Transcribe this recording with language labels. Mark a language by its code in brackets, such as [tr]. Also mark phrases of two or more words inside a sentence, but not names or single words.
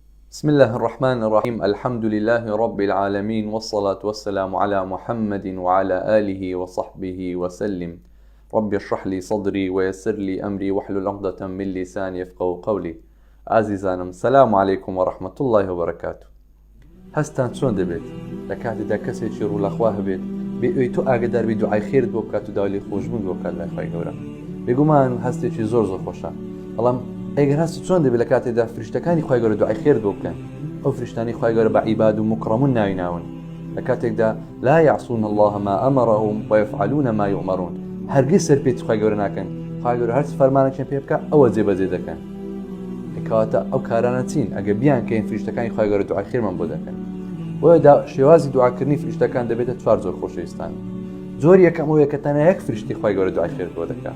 [ar] بسم الله الرحمن الرحيم. الحمد لله رب العالمين، والصلاة والسلام على محمد وعلى آله وصحبه وسلم. رب اشرح لي صدري ويسر لي أمري واحلل عقدة من لساني يفقهوا قولي. عزيزانم، السلام عليكم ورحمة الله وبركاته. [ckb] هستان چۆن دەبێت لە کاتێکدا کەسێکی ڕوولەخوا هەبێت بێ تۆ ئاگادار بی دوعای خێرت بۆ بکات و داوای خۆشبوون بۆ بکات لای خوای گەورە. بێگومان هەستێکی زۆر خۆشە، بەڵام ئەگەر هەست چۆن دەبێت لە کاتێکدا فریشتەکانی خوای گەورە دوعای خێرت بۆ بکەن، ئەو فریشتانی خوای گەورە بە [ar] عیباد و مکرەمون [ckb] ناویناون لە کاتێکدا [ar] لا يعصون الله ما أمرهم ويفعلون ما يؤمرون. [ckb] هەرگیز سەرپێچی خوای گەورە ناکەن. خوای گەورە هەر فەرمانێکیان پێ بکات ئەوە جێبەجێ دەکەن. کەواتە ئەو کارانە چین؟ ئەگە بیان کەین فریشتەکانی خوای گەورە دوعای خێرمان بۆ دەکەن. وەدا شێوازی دوعاکردنی فریشتەکان دەبێتە چوار زۆر خۆشەویستان. زۆر یەکەم ئەوەیە کە تەنیا یەک فریشتی خوای گەورە دوعای خێر بۆ دەکات.